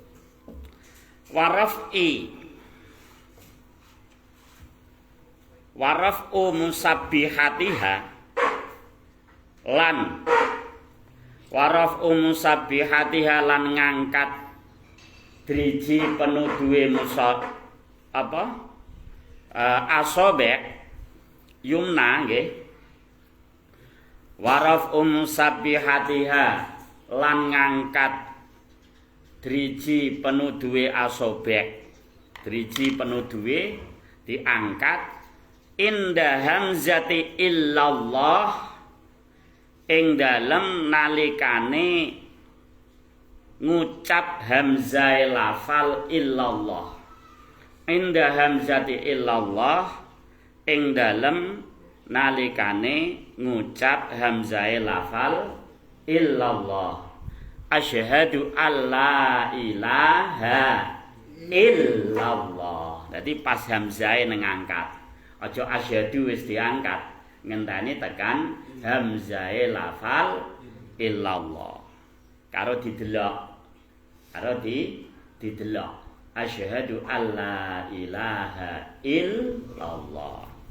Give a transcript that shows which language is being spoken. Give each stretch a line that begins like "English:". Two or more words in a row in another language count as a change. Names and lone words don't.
Arabic: ورفع مسبحتها
Javanese: lan ngangkat driji penuduhe
Arabic: أصبع يمنى
Javanese: nggih.
Arabic: ورفع مسبحتها
Javanese: lan ngangkat driji penuduhe asobek. Driji penuduhe diangkat
Arabic: عند همزة إلا الله
Javanese: ing dalem nalikane ngucap hamzah lafal illallah.
Arabic: عند همزة إلا الله
Javanese: ing dalem nalikane ngucap hamzah lafal illallah.
Arabic: أشهد أن لا إله إلا الله.
Javanese: Dadi pas hamzah nang angkat. Aja asyhadu wis diangkat, ngenteni tekan hamzah lafal illallah. Karo didelok.
Arabic: أشهد أن لا إله إلا الله.